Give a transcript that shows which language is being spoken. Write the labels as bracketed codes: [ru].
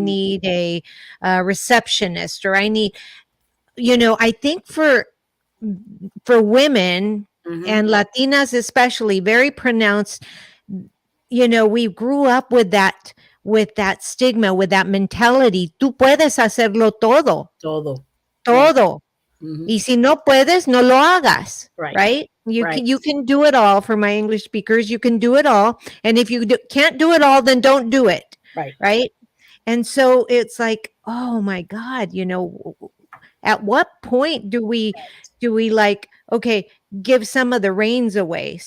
[en] need a, receptionist, or I need, I think for women Mhm. and Latinas especially, very pronounced, we grew up with that stigma, with that mentality. [es] Tú puedes hacerlo todo, Todo. Right. todo. Mhm. Y si no puedes, no lo hagas, [en] Right. right? You Right. can you can do it all. For my English speakers, you can do it all. And if you can't do it all, then don't do it, Right. right? And so it's like, oh my God, at what point do we like, okay, give some of the reins away?